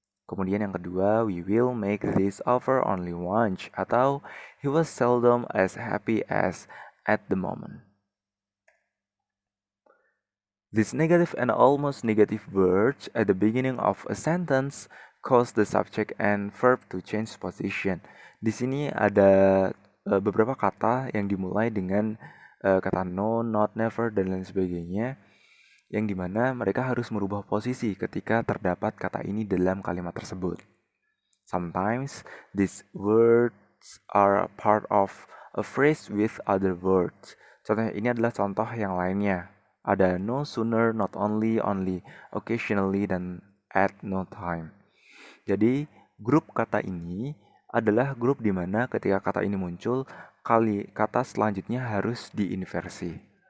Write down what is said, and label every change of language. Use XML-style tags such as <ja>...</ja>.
<id>Kemudian yang kedua,</id> <en>we will make this offer only once,</en> <id>atau</id> <en>he was seldom as happy as at the moment. These negative and almost negative words at the beginning of a sentence cause the subject and verb to change position.</en> <id>Di sini ada beberapa kata yang dimulai dengan kata no, not, never, dan lain sebagainya, yang dimana mereka harus merubah posisi ketika terdapat kata ini dalam kalimat tersebut.</id> <en>Sometimes these words are part of a phrase with other words.</en> <id>Contohnya ini adalah contoh yang lainnya. Ada no sooner, not only, occasionally, dan at no time. Jadi grup kata ini adalah grup di mana ketika kata ini muncul, kata selanjutnya harus diinversi.</id>